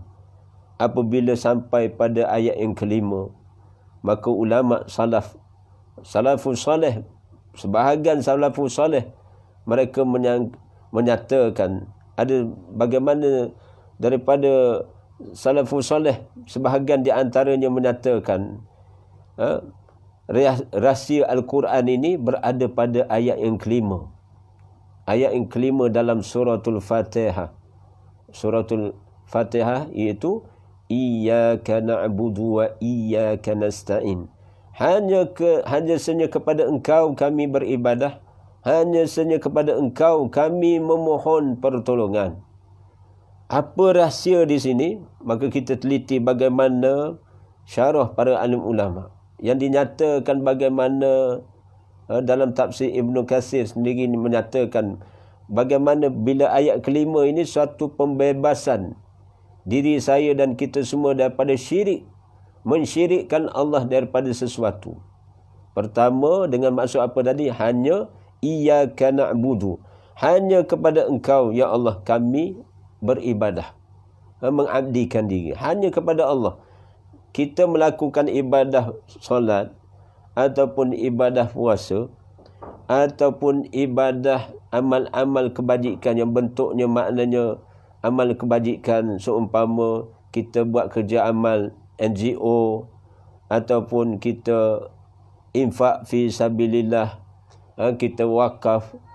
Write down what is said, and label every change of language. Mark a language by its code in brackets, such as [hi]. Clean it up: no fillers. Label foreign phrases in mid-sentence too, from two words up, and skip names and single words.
[ms] Apabila sampai pada ayat yang kelima, maka ulama [ar] السلف الصالح, [ms] sebahagian [ar] السلف الصالح, [ms] mereka menyatakan ada bagaimana daripada [ar] السلف الصالح, [ms] sebahagian di antaranya menyatakan rahsia Al-Quran ini berada pada ayat yang kelima. Ayat yang kelima dalam suratul Fatihah. [ar] Suratul Fatihah iaitu إياك نعبد وإياك نستعين. [ms] Hanya sahaja kepada engkau kami beribadah, hanya sahaja kepada engkau kami memohon pertolongan. Apa rahsia di sini? Maka kita teliti bagaimana syarah para alim ulama yang dinyatakan bagaimana dalam tafsir Ibn Katsir sendiri menyatakan bagaimana bila ayat kelima ini suatu pembebasan diri saya dan kita semua daripada syirik, mensyirikkan Allah daripada sesuatu. Pertama dengan maksud apa tadi? [ar] Hanya إياك نعبد, [ms] hanya kepada engkau [ar] يا الله [ms] kami beribadah, mengabdikan diri hanya kepada Allah. Kita melakukan ibadah solat ataupun ibadah puasa ataupun ibadah amal-amal kebajikan yang bentuknya maknanya amal kebajikan, seumpama kita buat kerja amal NGO ataupun kita infak [ar] في سبيل الله, [ms] kita wakaf,